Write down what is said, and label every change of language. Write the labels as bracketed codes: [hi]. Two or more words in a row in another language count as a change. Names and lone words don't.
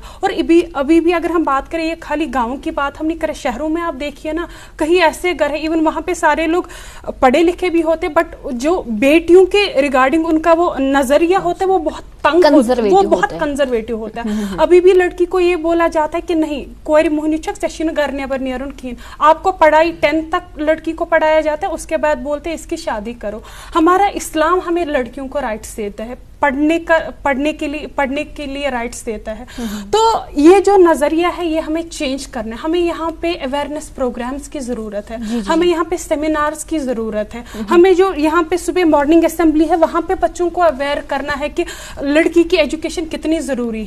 [ur] اور ابھی بھی اگر ہم بات کریں, یہ خالی گاؤں کی بات ہم نہیں کریں, شہروں میں آپ دیکھیے نا, کہیں ایسے گھر ہیں ایون وہاں پہ سارے لوگ پڑھے لکھے بھی ہوتے, بٹ جو بیٹیوں کے ریگارڈنگ ان کا وہ نظریہ ہوتا ہے وہ بہت تنگ, وہ بہت کنزرویٹو ہوتا ہے. ابھی بھی لڑکی کو یہ بولا جاتا ہے کہ نہیں, کوئی [ks] مہنی چھک سیشن گھر نیبر نیرن کھین. [ur] آپ کو پڑھائی 10th تک لڑکی کو پڑھایا جاتا ہے, اس کے بعد بولتے ہیں اس کی شادی کرو. ہمارا اسلام ہمیں لڑکیوں کو رائٹس دیتا ہے, پڑھنے کے لیے رائٹس دیتا ہے. تو یہ جو نظریہ ہے یہ ہمیں چینج کرنا ہے. ہمیں یہاں پہ [en] awareness programs [ur] کی ضرورت ہے, ہمیں یہاں پہ سیمینارز کی ضرورت ہے, ہمیں جو یہاں پہ صبح [en] morning assembly [ur] ہے وہاں پہ بچوں کو اویئر کرنا ہے کہ لڑکی کی ایجوکیشن کتنی ضروری ہے.